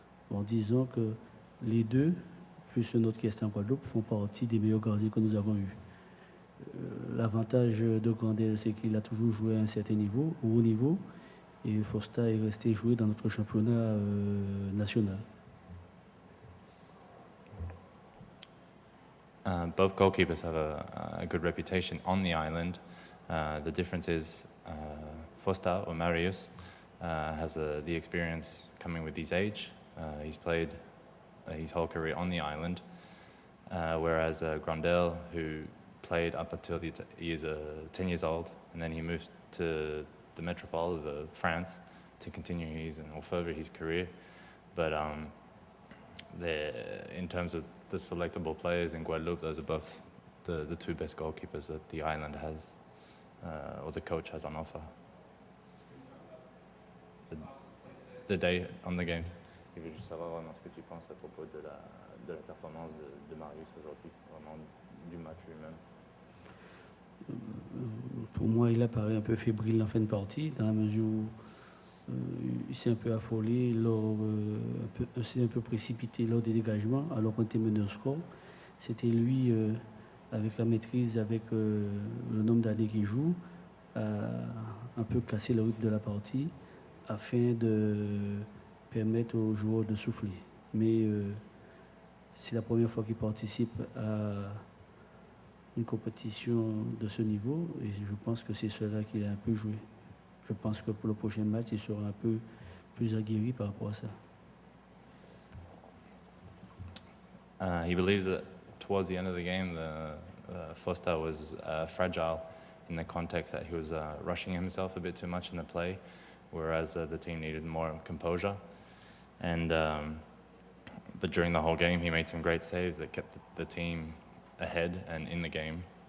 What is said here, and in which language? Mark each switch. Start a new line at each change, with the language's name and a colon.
French: Bon, disons que les deux, plus un autre qui est en Guadeloupe, font partie des meilleurs gardiens que nous avons eus. L'avantage de Grandel, c'est qu'il a toujours joué à un certain niveau, au haut niveau, et Fosta est resté jouer dans notre championnat national.
English: Both goalkeepers have a good reputation on the island. The difference is Fosta, or Marius, has the experience coming with his age. He's played his whole career on the island, whereas Grandel, who played up until he is 10 years old, and then he moved to the metropole of France to continue further his career. But in terms of the selectable players in Guadeloupe, those are both the 2 best goalkeepers that the island has, or the coach has on offer. The day on the game.
French: Il veut juste savoir vraiment ce que tu penses à propos de la performance de Marius aujourd'hui, vraiment du match lui-même. Pour moi, il apparaît un peu fébrile en fin de partie, dans la mesure où il s'est un peu affolé, s'est un peu précipité lors des dégagements, alors qu'on était mené au score. C'était lui, avec la maîtrise, avec le nombre d'années qu'il joue, a un peu cassé le rythme de la partie, afin de permettre aux joueurs de souffler. Mais c'est la première fois qu'il participe à une compétition de ce niveau, et je pense que c'est cela qu'il a un peu joué. Je pense que pour le prochain match, il sera un peu plus aguerri par rapport à ça.
English: He believes that towards the end of the game, Foster was fragile in the context that he was rushing himself a bit too much in the play, whereas the team needed more composure. And but during the whole game, he made some great saves that kept the team ahead and in the game.